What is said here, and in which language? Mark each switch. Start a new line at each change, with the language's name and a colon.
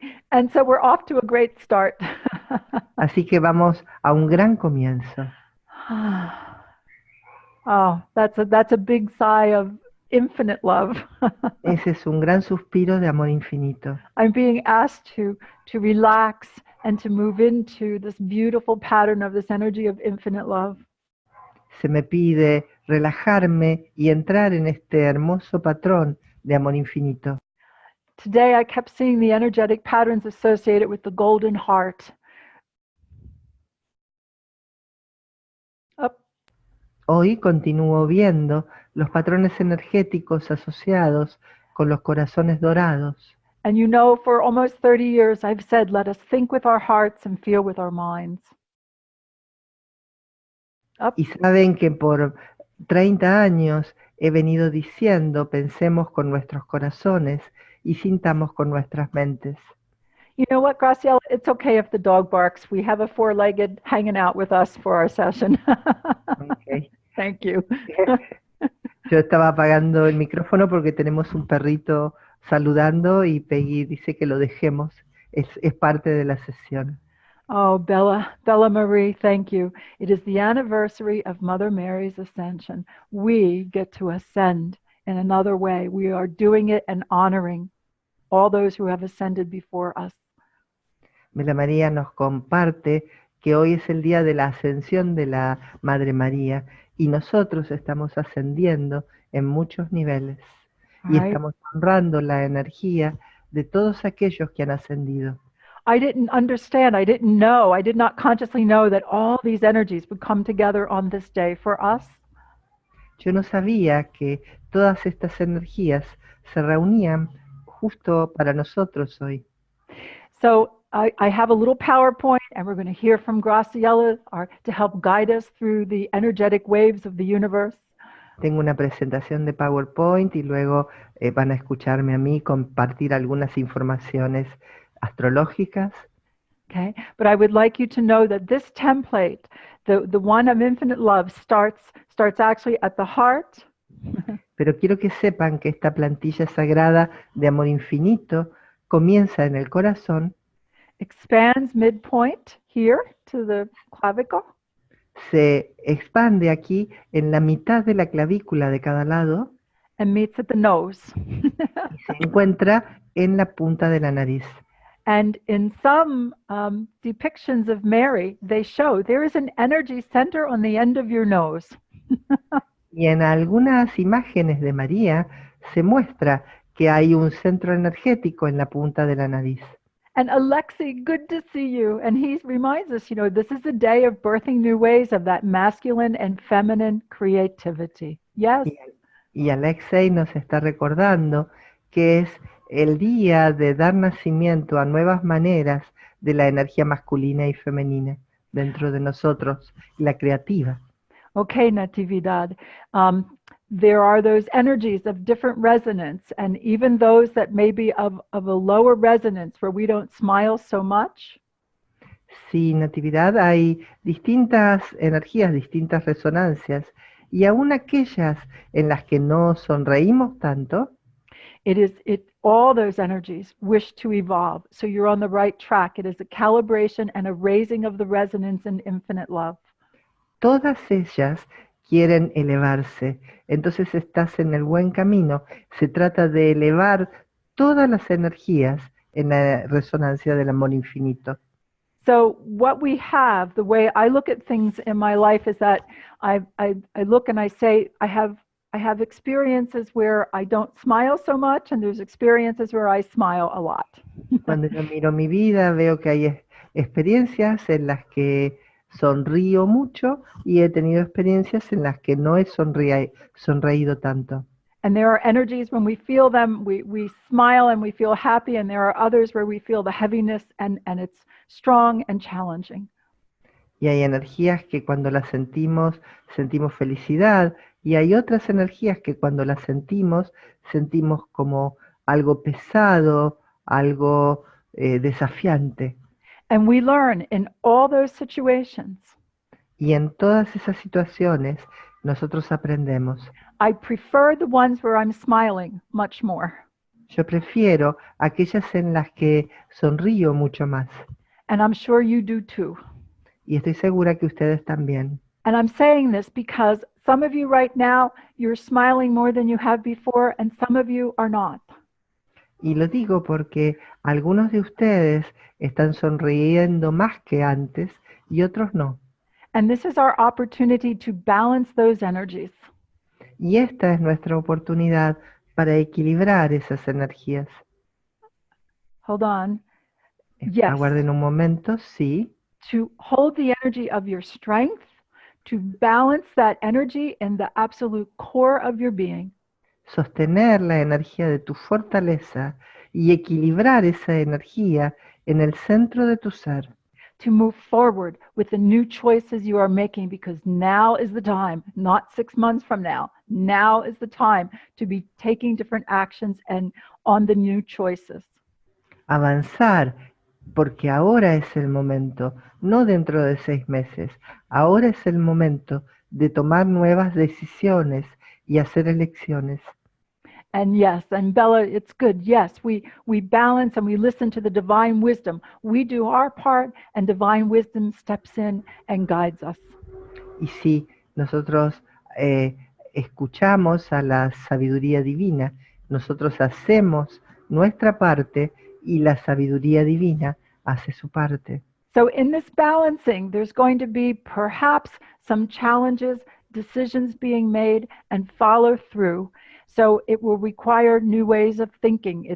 English: And so we're off to a great start.
Spanish: Así que vamos a un gran comienzo.
English: Oh, that's a big sigh of infinite love.
Spanish: Ese es un gran suspiro de amor infinito.
English: I'm being asked to relax and to move into this beautiful pattern of this energy of infinite love.
Spanish: Se me pide relajarme y entrar en este hermoso patrón de amor infinito.
English: Today I kept seeing the energetic patterns associated with the golden heart. Up.
Spanish: Hoy continúo viendo los patrones energéticos asociados con los corazones dorados.
English: And you know, for almost 30 years I've said, let us think with our hearts and feel with our minds. Up.
Spanish: Y saben que por 30 años he venido diciendo, pensemos con nuestros corazones y sintamos con nuestras mentes.
English: You know what, Graciela? It's okay if the dog barks. We have a four-legged hanging out with us for our session. Okay. Thank you.
Spanish: Yo estaba apagando el micrófono porque tenemos un perrito saludando y Peggy dice que lo dejemos. Es parte de la sesión.
English: Oh, Bella Marie, thank you. It is the anniversary of Mother Mary's ascension. We get to ascend in another way. We are doing it and honoring all those who have ascended before us.
Spanish: Mela María nos comparte que hoy es el día de la ascensión de la Madre María y nosotros estamos ascendiendo en muchos niveles
English: All
Spanish: y
English: right.
Spanish: estamos honrando la energía de todos aquellos que han ascendido.
English: I didn't understand. I didn't know. I did not consciously know that all these energies would come together on this day for us.
Spanish: Yo no sabía que todas estas energías se reunían justo para nosotros hoy.
English: So I have a little PowerPoint, and we're going to hear from Graciela to help guide us through the energetic waves of the universe.
Spanish: Tengo una presentación de PowerPoint y luego van a escucharme a mí compartir algunas informaciones astrológicas.
English: Okay, but I would like you to know that this template, the one of infinite love, starts actually at the heart.
Spanish: Pero quiero que sepan que esta plantilla sagrada de amor infinito comienza en el corazón,
English: Expands midpoint here to the clavicle,
Spanish: se expande aquí en la mitad de la clavícula de cada lado
English: and meets at the nose.
Spanish: y se encuentra en la punta de la nariz.
English: And in some depictions of Mary, they show there is an energy center on the end of your nose.
Spanish: Y en algunas imágenes de María se muestra que hay un centro energético en la punta de la nariz.
English: And Alexei, good to see you. And he reminds us, this is a day of birthing new ways of that masculine and feminine creativity. Yes.
Spanish: Y Alexei nos está recordando que es el día de dar nacimiento a nuevas maneras de la energía masculina y femenina dentro de nosotros, la creativa.
English: Okay, Natividad. There are those energies of different resonance, and even those that may be of a lower resonance where we don't smile so much.
Spanish: Sí, Natividad, hay distintas energías, distintas resonancias, y aún aquellas en las que no sonreímos tanto,
English: all those energies wish to evolve. So you're on the right track. It is a calibration and a raising of the resonance in infinite love.
Spanish: todas ellas quieren elevarse. Entonces estás en el buen camino. Se trata de elevar todas las energías en la resonancia del amor infinito.
English: So what we have, the way I look at things in my life is that I look and I say I have experiences where I don't smile so much, and there's experiences where I smile a lot.
Spanish: Cuando yo miro mi vida, veo que hay experiencias en las que sonrío mucho y he tenido experiencias en las que no he sonreído tanto.
English: And there are energies when we feel them, we smile and we feel happy, and there are others where we feel the heaviness and it's strong and challenging.
Spanish: Y hay energías que cuando las sentimos, sentimos felicidad, y hay otras energías que cuando las sentimos como algo pesado, algo desafiante.
English: And we learn in all those situations.
Spanish: Y en todas esas situaciones nosotros aprendemos.
English: I prefer the ones where I'm smiling much more.
Spanish: Yo prefiero aquellas en las que sonrío mucho más.
English: And I'm sure you do too.
Spanish: Y estoy segura que ustedes también.
English: And I'm saying this because some of you right now, you're smiling more than you have before, and some of you are not.
Spanish: Y lo digo porque algunos de ustedes están sonriendo más que antes y otros no.
English: And this is our opportunity to balance those energies.
Spanish: Y esta es nuestra oportunidad para equilibrar esas energías.
English: Hold on. Yes.
Spanish: Aguarden un momento, sí.
English: To hold the energy of your strength, to balance that energy in the absolute core of your being.
Spanish: Sostener la energía de tu fortaleza y equilibrar esa energía en el centro de tu ser.
English: To move forward with the new choices you are making, because now is the time, not 6 months from now. Now is the time to be taking different actions and on the new choices.
Spanish: Avanzar, porque ahora es el momento, no dentro de 6 meses. Ahora es el momento de tomar nuevas decisiones y hacer elecciones.
English: And yes, and Bella, it's good. Yes, we balance and we listen to the divine wisdom. We do our part, and divine wisdom steps in and guides us.
Spanish: Y si nosotros escuchamos a la sabiduría divina, nosotros hacemos nuestra parte y la sabiduría divina hace su parte.
English: So in this balancing, there's going to be perhaps some challenges, decisions being made, and follow through. So it will require new ways of thinking.